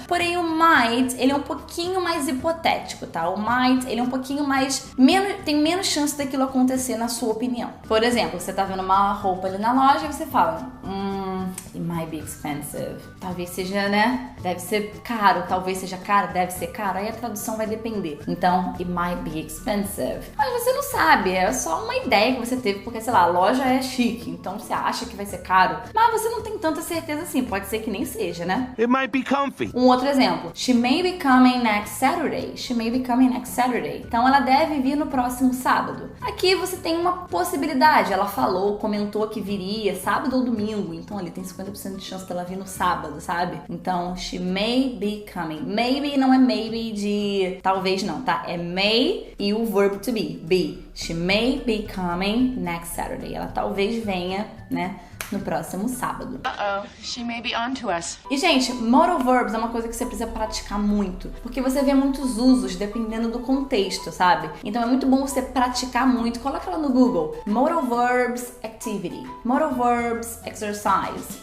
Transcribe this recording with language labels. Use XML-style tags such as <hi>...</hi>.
<pt>Porém, o might, ele é um pouquinho mais hipotético, tá? O might, ele é um pouquinho mais... tem menos chance daquilo acontecer na sua opinião. Por exemplo, você tá vendo uma roupa ali na loja e você fala...</pt> <en>It might be expensive.</en> <pt>Talvez seja, né? Deve ser caro. Talvez seja caro, deve ser caro. Aí a tradução vai depender.</pt> <en>Então, it might be expensive.</en> <pt>Mas você não sabe. É só uma ideia que você teve. Porque, sei lá, a loja é chique. Então, você acha que vai ser caro. Mas você não tem tanta certeza assim. Pode ser que nem seja, né?</pt> <en>It might be comfy.</en> <pt>Um outro exemplo.</pt> <en>She may be coming next Saturday. She may be coming next Saturday.</en> <pt>Então, ela deve vir no próximo sábado. Aqui você tem uma possibilidade. Ela falou, comentou que viria sábado ou domingo. Então, ali tem 50% de chance dela vir no sábado, sabe? Então,</pt> <en>she may be coming.</en> <pt>Maybe não é maybe de talvez não, tá? É may e o verbo to be.</pt> <en>She may be coming next Saturday.</en> <pt>Ela talvez venha, né, no próximo sábado.</pt> <en>She may be on to us.</en> <pt>E, gente, modal verbs é uma coisa que você precisa praticar muito, porque você vê muitos usos dependendo do contexto, sabe? Então é muito bom você praticar muito. Coloca lá no Google,</pt> <en>modal verbs activity, modal verbs exercise.</en>